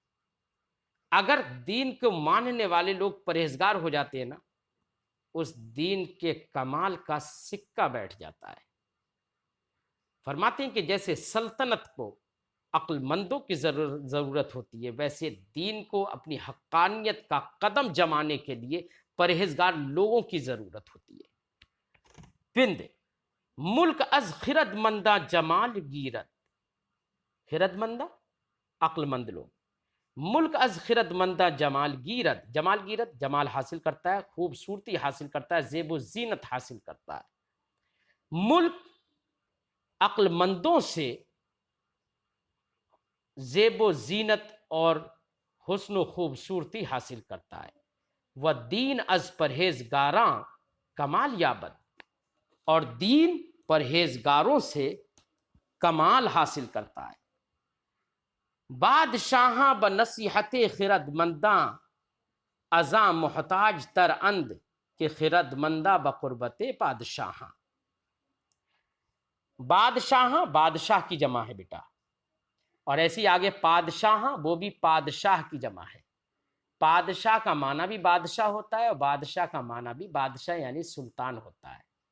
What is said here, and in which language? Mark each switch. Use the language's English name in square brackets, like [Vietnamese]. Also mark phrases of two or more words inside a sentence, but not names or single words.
[Urdu] اگر دین کو ماننے والے لوگ پرہیزگار ہو جاتے ہیں نا، اس دین کے کمال کا سکہ بیٹھ جاتا ہے۔ فرماتے ہیں کہ جیسے سلطنت کو عقل مندوں کی ضرورت ہوتی ہے، ویسے دین کو اپنی حقانیت کا قدم جمانے کے لیے پرہیزگار لوگوں کی ضرورت ہوتی ہے۔ [Persian] پند ملک از خرد مندہ جمال گیرد، خرد مندہ [Urdu] عقل مند لوگ، [Persian] ملک از خرد مندہ جمال گیرد، جمال گیرد [Urdu] جمال حاصل کرتا ہے، خوبصورتی حاصل کرتا ہے، زیب و زینت حاصل کرتا ہے۔ ملک عقل مندوں سے زیب و زینت اور حسن و خوبصورتی حاصل کرتا ہے۔ [Persian] و دین از پرہیزگاراں کمال یابد، [Urdu] اور دین پرہیزگاروں سے کمال حاصل کرتا ہے۔ [Persian] بادشاہاں بنصیحت خرد منداں ازاں محتاج تر اند، کہ خرد مندہ بقربت بادشاہاں۔ [Urdu] بادشاہاں بادشاہ کی جمع ہے بیٹا، اور ایسی آگے پادشاہاں وہ بھی پادشاہ کی جمع ہے۔ پادشاہ کا معنی بھی بادشاہ ہوتا ہے اور بادشاہ کا معنی بھی بادشاہ یعنی سلطان ہوتا ہے۔